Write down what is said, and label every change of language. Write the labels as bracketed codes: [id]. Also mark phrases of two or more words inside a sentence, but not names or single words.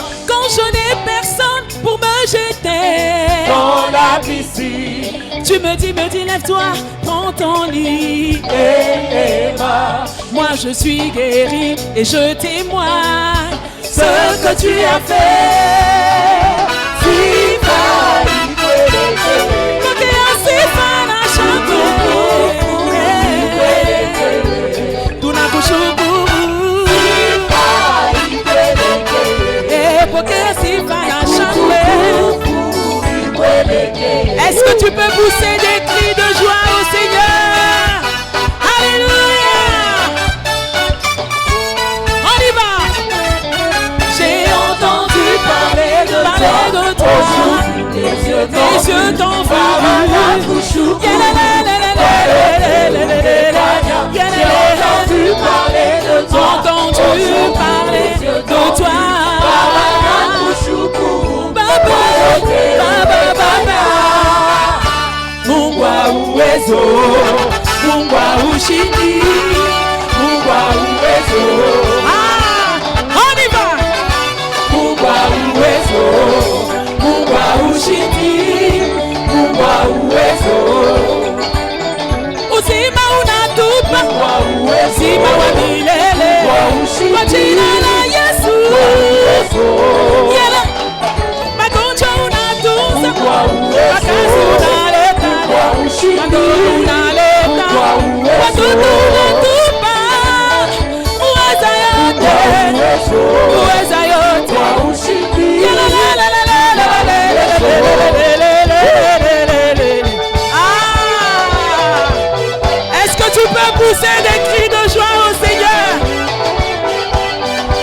[fr] Quand je n'ai personne pour me jeter, Dans la piscine. tu me dis lève-toi, prends ton lit. Et marche. Moi je suis guéri et je témoigne Ce que tu as fait. [sw] Sifa, Kote asifa na shangwe. Tunakushukuru. Pokea sifa na shangwe. [fr] Est-ce que tu peux pousser des cris de joie au Seigneur? Alléluia. On y va. J'ai entendu parler de toi. Mes yeux Mes yeux t'ont vu. J'ai entendu parler de toi. Entendu parler de toi. [sw] Baba, Baba, Baba. Mungu wa uwezo, Mungu wa ushindi, Mungu wa uwezo. [fr] On y va. [sw] Mungu wa uwezo, Mungu wa ushindi, Mungu wa uwezo. Uzima unatupa, uzima wa milele, kwa jina la Yesu. Yela, magonjwa unatunza, makazi unaleta, magonjwa unaleta, watoto unatupa, uweza yote, uweza yote. Yela, la, la, la, la, la, la, la, la, la, la. [fr] Est-ce que tu peux pousser des cris de joie au Seigneur?